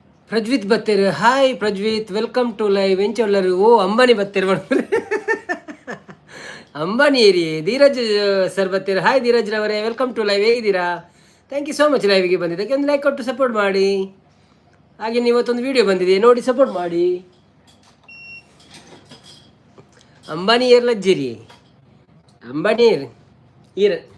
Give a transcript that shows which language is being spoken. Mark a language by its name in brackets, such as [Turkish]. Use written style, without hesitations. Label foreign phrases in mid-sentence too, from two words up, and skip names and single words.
[Tulu] ಪ್ರಜ್ವಿತ್ ಬತ್ತೇರು. ಹಾಯ್ ಪ್ರಜ್ವಿತ್, [English] welcome to live. [Tulu] ಎಂಚೊಲ್ಲರು ಓ ಅಂಬಾನಿ ಬತ್ತೇರು ಮಾಡ್ತಾರೆ. ಅಂಬಾನಿ ಏರಿ ಧೀರಜ್ ಸರ್ ಬತ್ತೇರು. [Kannada] ಹಾಯ್ ಧೀರಜ್ ರವರೇ, [English] welcome to live. [Kannada] ಹೇಗಿದ್ದೀರಾ? [English] thank you so much [Kannada] ಲೈವ್ಗೆ ಬಂದಿದ್ದಕ್ಕೆ. ಒಂದು ಲೈಕ್ ಕೊಟ್ಟು ಸಪೋರ್ಟ್ ಮಾಡಿ. ಹಾಗೆ ಇವತ್ತೊಂದು ವಿಡಿಯೋ ಬಂದಿದೆ, ನೋಡಿ ಸಪೋರ್ಟ್ ಮಾಡಿ. [Tulu] ಅಂಬಾನಿ ಏರ್ ಲಜ್ಜರಿ, ಅಂಬಾನಿ ಏರ್ ಈರ್.